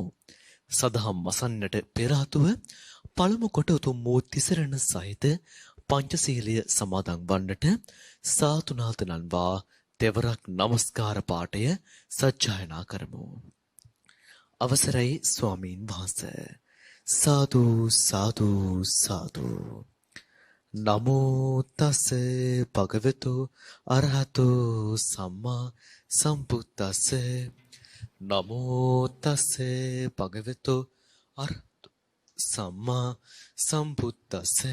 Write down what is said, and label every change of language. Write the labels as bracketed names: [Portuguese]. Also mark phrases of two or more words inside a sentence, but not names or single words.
[Sinhala] සදහම් මසන්නට පෙර ආතුව පළමු කොට උතුම් වූ තිසරණ සහිත පංචශීලීය සමාදන් වන්නට සාතුනාතනන්වා දෙවරක් නමස්කාර පාඨය සජ්ජායනා කරමු. අවසරයි ස්වාමීන් වහන්සේ. සාදු සාදු සාදු. [Pali] නමෝ තස් භගවතු අරහතෝ සම්මා සම්බුද්දස්ස. නමෝ තස් භගවතු අරහතෝ සම්මා සම්බුද්දස්ස.